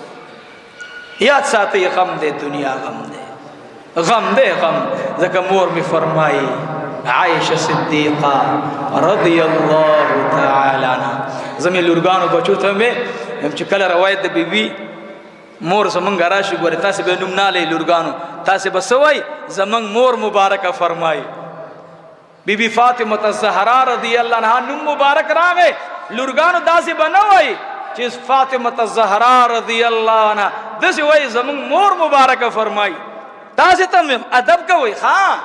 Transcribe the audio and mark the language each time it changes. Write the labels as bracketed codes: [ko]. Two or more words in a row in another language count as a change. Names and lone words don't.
[ps] یاد ساتئ غم دی دنیا غم دی غم دی غم ځکه مور مې فرمایي عائشہ صدیقہ [ar] رضی اللہ تعالی عنہ [ps] زمین لورگانو بچو ته مې چې کله روایت د بیبي مور زمونږ راشي ګورې تاسې به نوم نه لئ لورګانو تاسې به څه وایي زمونږ مور مبارکه فرمایي بیبي فاطمه الزهرا [ar] رضی الله عنها [ps] نوم مبارک راغی لورګانو داسې به نه وایي چې فاطمه الزهرا [ar] رضی الله عنها [ps] داسې وایي زمونږ مور مبارکه فرمایي تاسې ته مې ادب کوئ ښه